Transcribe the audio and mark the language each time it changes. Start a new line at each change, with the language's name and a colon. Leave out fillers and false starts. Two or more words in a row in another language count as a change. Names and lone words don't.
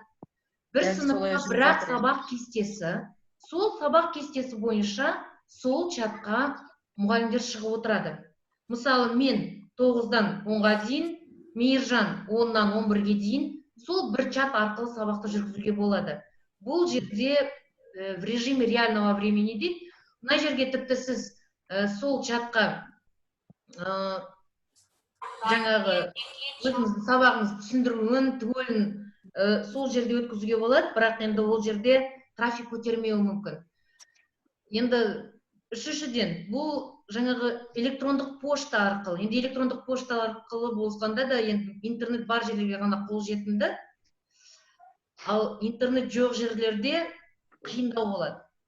Kazakh: Бір сыныпқа бірақ сабақ кестесі. Сол сабақ кестесі бойынша сол чатқа мұғалімдер шығып отырады. Мысалы, мен 9-дан 10-ға дейін, Мейіржан 10-нан 11-ге дейін сол бір чат арқылы сабақты жүргізуге болады. Бұл жерде
Russian: в режиме реального времени
Kazakh: дейді. Мына жерге тіпті сіз сол чатқа жаңағы өзіңіздің сабағыңызды түсіндіруін, түгелін сол жерде өткізуге болады, бірақ енді ол жерде трафик көтермеуі мүмкін. Енді үшіншіден, бұл жаңағы электрондық пошта арқылы, енді электрондық пошта арқылы болғанда да интернет бар жерлерге ғана қол жетімді, ал интернет жоқ жерлерде қиындау болады.